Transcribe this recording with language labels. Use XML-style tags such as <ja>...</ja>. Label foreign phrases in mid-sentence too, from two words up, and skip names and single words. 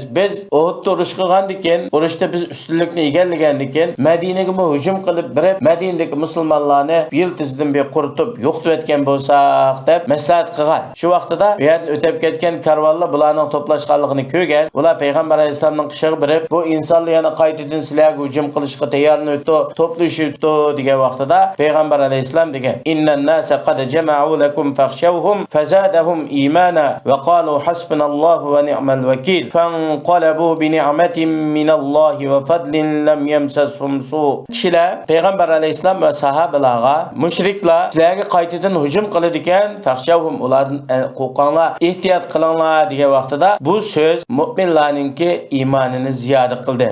<uz>Biz Uhud urush qilgandan keyin, urushda biz ustunlikni egallagandan keyin Madinaga hujum qilib, birib Madinadagi musulmonlarni yiltizdan bir quritib, yo'qitib etgan bo'lsak" deb maslahat qilgan. Shu vaqtida bu yerdan o'tib ketgan karvonlar bularning to'plashganligini ko'rgan. Ular payg'ambar alayhisolamning qishig'i birib, bu insonlar yana qaytadan sizlarga hujum qilishga tayyorlanibdi, to'plashibdi degan vaqtida payg'ambar alayhisolam degan:</uz> <ar>"إن الناس قد جمعوا لكم فاخشوهم فزادهم إيمانا وقالوا حسبنا الله ونعم الوكيل فانقلبوا بنعمة من الله وفضل لم يمسسهم سوء."</ar> <uz>Kishilar payg'ambar alayhisolam va sahobalarga mushriklar sizlarga qaytadan hujum qiladi ekan, fakhshawhum ulardan qo'rqinglar, ehtiyot qilinglar degan vaqtida bu so'z mu'minlarningki iymonini ziyoda qildi.</uz>